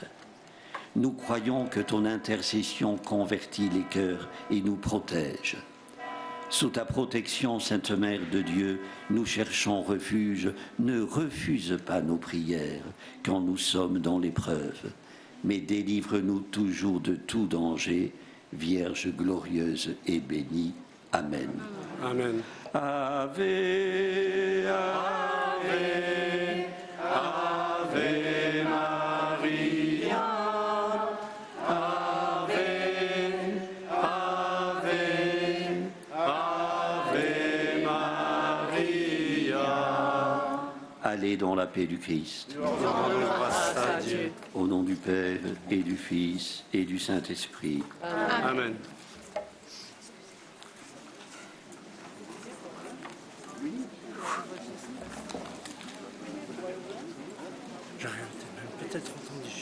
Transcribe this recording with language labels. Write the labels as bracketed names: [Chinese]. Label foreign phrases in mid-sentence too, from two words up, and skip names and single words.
[French] Nous croyons que ton intercession convertit les cœurs et nous protège. Sous ta protection, Sainte Mère de Dieu, nous cherchons refuge. Ne refuse pas nos prières quand nous sommes dans l'épreuve, mais délivre-nous toujours de tout danger, Vierge glorieuse et bénie. Amen. Amen. [Latin] Ave, Ave, Ave Maria. Ave, Ave, Ave Maria. [French] Allez dans la paix du Christ. Grâce à Dieu. Au nom du Père et du Fils et du Saint-Esprit. Amen. J'aurais même peut-être entendu.